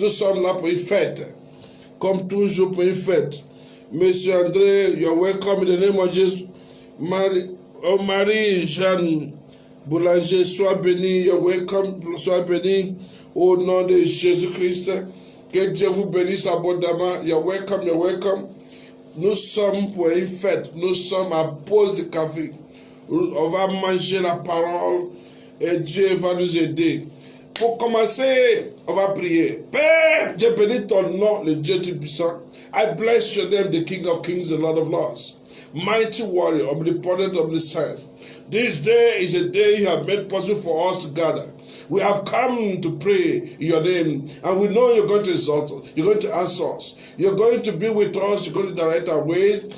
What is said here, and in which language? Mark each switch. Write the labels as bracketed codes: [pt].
[fr] Nous sommes là pour une fête. Comme toujours pour une fête. [en] Monsieur André, you're welcome in the name of Jesus. [fr] Marie-Jeanne Boulanger, sois béni. [en] You're welcome. [fr] Sois béni au nom de Jésus-Christ. Que Dieu vous bénisse abondamment. [en] You're welcome, you're welcome. [fr] Nous sommes pour une fête. Nous sommes à pause de café. On va manger la parole et Dieu va nous aider. Pour commencer, on va prier. Père, Dieu bénit ton nom, le Dieu Tout-Puissant. [en] I bless your name, the King of Kings, the Lord of Lords. Mighty warrior, omnipotent, omniscient. This day is a day you have made possible for us to gather. We have come to pray in your name, and we know you're going to exalt us. You're going to answer us. You're going to be with us. You're going to direct our ways.